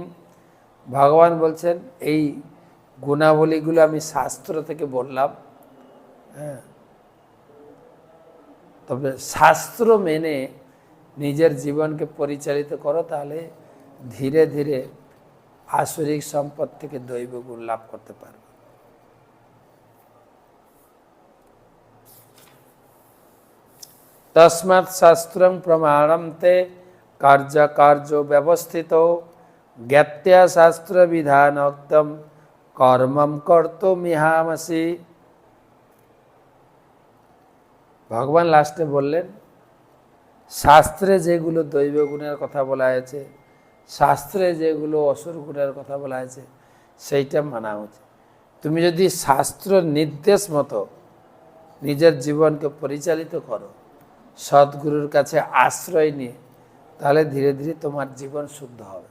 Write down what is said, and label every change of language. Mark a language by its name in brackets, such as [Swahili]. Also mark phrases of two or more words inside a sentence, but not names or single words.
[Bangla] ভগবান বলছেন এই গুণাবলীগুলো আমি শাস্ত্র থেকে বললাম, হ্যাঁ, তবে শাস্ত্র মেনে নিজের জীবনকে পরিচালিত করো, তাহলে ধীরে ধীরে আসরিক সম্পদ থেকে দৈব গুণ লাভ করতে পারবে। [Sanskrit] तस्मात् शास्त्रं प्रमाणं ते कार्य कार्यो व्यवस्थित ज्ञात्या शास्त्र विधानोक्तम कर्मम कर्तुमिहामसि। [Bangla] ভগবান লাস্টে বললেন শাস্ত্রে যেগুলো দৈব গুণের কথা বলা হয়েছে, শাস্ত্রে যেগুলো অসুর গুণের কথা বলা হয়েছে, সেইটা মানা উচিত। তুমি যদি শাস্ত্র নির্দেশ মতো নিজের জীবনকে পরিচালিত করো, সদ্গুরুর কাছে আশ্রয় নিয়ে, তাহলে ধীরে ধীরে তোমার জীবন শুদ্ধ হবে।